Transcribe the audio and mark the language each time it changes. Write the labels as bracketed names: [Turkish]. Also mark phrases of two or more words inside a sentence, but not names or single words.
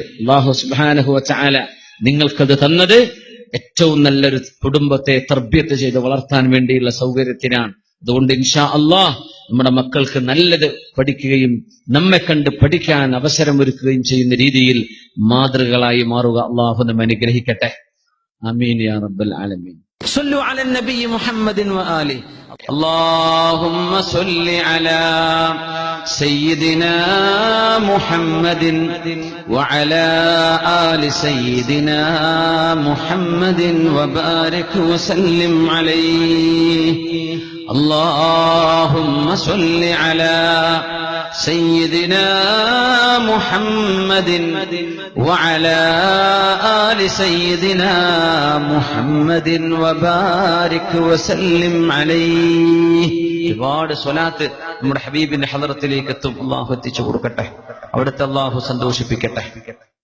[Arabic] الله سبحانه وتعالى [Malayalam] നിങ്ങൾക്കത് തന്നത് ഏറ്റവും നല്ലൊരു കുടുംബത്തെ തർബിയത്ത് ചെയ്ത് വളർത്താൻ വേണ്ടിയുള്ള സൗകര്യത്തിനാണ്. അതുകൊണ്ട് [Arabic] إن شاء الله [Malayalam] നമ്മുടെ മക്കൾക്ക് നല്ലത് പഠിക്കുകയും നമ്മെ കണ്ട് പഠിക്കാൻ അവസരമൊരുക്കുകയും ചെയ്യുന്ന രീതിയിൽ മാതൃകളായി മാറുക. അല്ലാഹു നമ്മെ അനുഗ്രഹിക്കട്ടെ. [Arabic] آمين يا رب العالمين. صلوا على النبي محمد وآله. اللهم صل على سيدنا محمد وعلى آل سيدنا محمد وبارك وسلم عليه. اللهم صل على سيدنا محمد وعلى آل سيدنا محمد وبارك وسلم عليه. [Malayalam] ഒരുപാട് സ്വലാത്ത് നമ്മുടെ ഹബീബിന്റെ ഹളറത്തിലേക്ക് എത്തും. അല്ലാഹു എത്തിച്ചു കൊടുക്കട്ടെ. അവിടുത്തെ അല്ലാഹു സന്തോഷിപ്പിക്കട്ടെ.